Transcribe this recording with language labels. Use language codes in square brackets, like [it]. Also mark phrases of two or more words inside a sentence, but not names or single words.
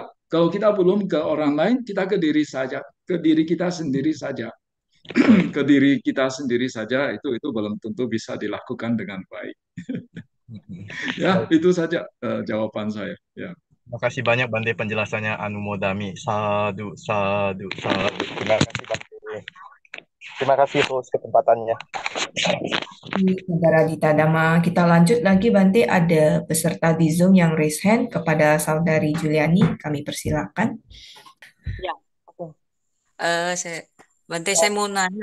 [id] Kalau kita belum ke orang lain, kita ke diri saja, ke diri kita sendiri saja. Ke diri kita sendiri saja itu belum tentu bisa dilakukan dengan baik. Ya, Baik. itu saja jawaban saya. Ya. Terima kasih banyak Bante penjelasannya Anumodami. [pi] Sadu, sadu, sadu. [id] Terima kasih Bante. Terima kasih atas kesempatannya. Saudara Dita Dama, kita lanjut lagi Bante, ada peserta di Zoom yang raise hand kepada Saudari Juliani, kami persilakan. Ya, oke. Bante, saya mau nanya,